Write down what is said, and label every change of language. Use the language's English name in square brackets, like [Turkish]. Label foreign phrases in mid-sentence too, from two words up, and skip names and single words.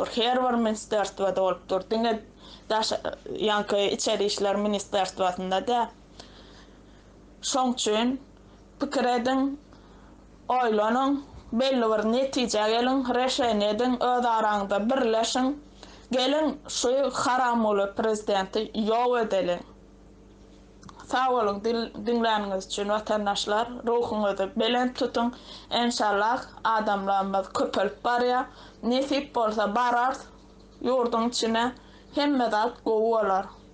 [Turkmen] Her bir ministerstwada bolupdyr. Diňe daş ýanky içeri işler ministerstwasynda da. Şoň üçin pikir edin, oýlanyň, belli bir netije gelin, reşeň edin, öz araňyzda birleşiň. Gelin şu haramly prezidenti ýok edelim. Sağ olun dinläniniz üçin watandaşlar. Ruhuňyzy belent tutun. Inşallah adamlarymyz köpelip barýar. Nesip bolsa barar ýurdun içine hemme zat gowy bolar.